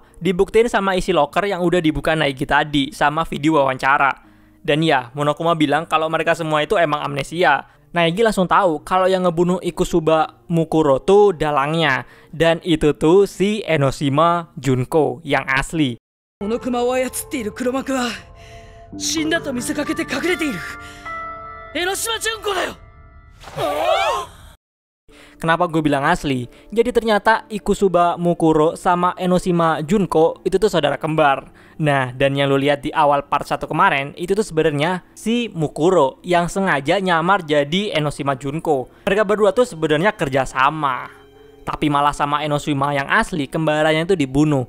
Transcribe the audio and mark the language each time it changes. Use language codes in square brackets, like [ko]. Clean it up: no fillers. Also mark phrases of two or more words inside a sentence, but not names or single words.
[id] Dibuktiin sama isi loker yang udah dibuka Naegi tadi sama video wawancara. Dan ya, Monokuma bilang kalau mereka semua itu emang amnesia. Naegi langsung tahu kalau yang ngebunuh Ikusaba Mukuro tuh dalangnya. Dan itu tuh si Enoshima Junko yang asli. [ja] この熊を操っている黒幕は死んだと見せかけて隠れている江ノ島純子だよ。 [id] Kenapa gue bilang asli? Jadi ternyata Ikusuba Mukuro sama Enoshima Junko itu tuh saudara kembar. Nah, dan yang lu lihat di awal part 1 kemarin, itu tuh sebenarnya si Mukuro yang sengaja nyamar jadi Enoshima Junko. Mereka berdua tuh sebenarnya kerja sama. Tapi malah sama Enoshima yang asli, kembarannya itu dibunuh.